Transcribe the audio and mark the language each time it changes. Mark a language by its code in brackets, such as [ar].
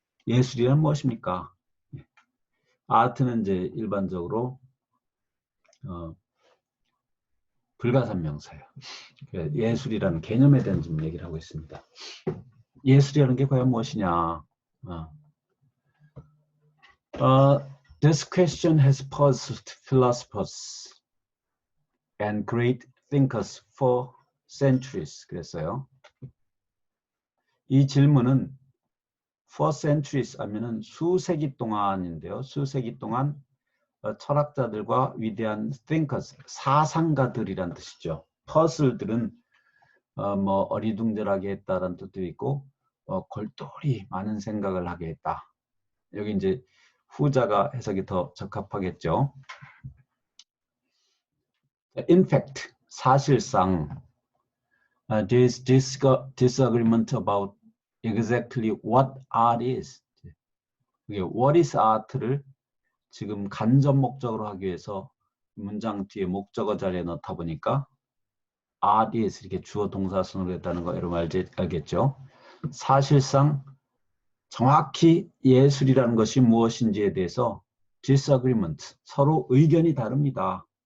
[ko] 예술이란 무엇입니까? 아트는 이제 일반적으로 불가산명사예요. 예술이라는 개념에 대한 좀 얘기를 하고 있습니다. 예술이라는 게 과연 무엇이냐? [en] This question has puzzled philosophers and great thinkers for centuries. [ko] 그랬어요. 이 질문은 [en] for centuries [ko] 하면은 수세기 동안인데요. 수세기 동안 철학자들과 위대한 thinkers, 사상가들이란 뜻이죠. puzzled들은 뭐 어리둥절하게 했다라는 뜻도 있고 골똘히 많은 생각을 하게 했다. 여기 이제 후자가 해석이 더 적합하겠죠. [en] In fact, [ko] 사실상 [en] there is disagreement about exactly what art is. What is art [ko] 를 지금 간접 목적으로 하기 위해서 문장 뒤에 목적어 자리에 넣다 보니까 art is 이렇게 주어 동사 순으로 했다는 거 여러분 알겠죠? 사실상 정확히 예술이라는 것이 무엇인지에 대해서 disagreement, 서로 의견이 다릅니다.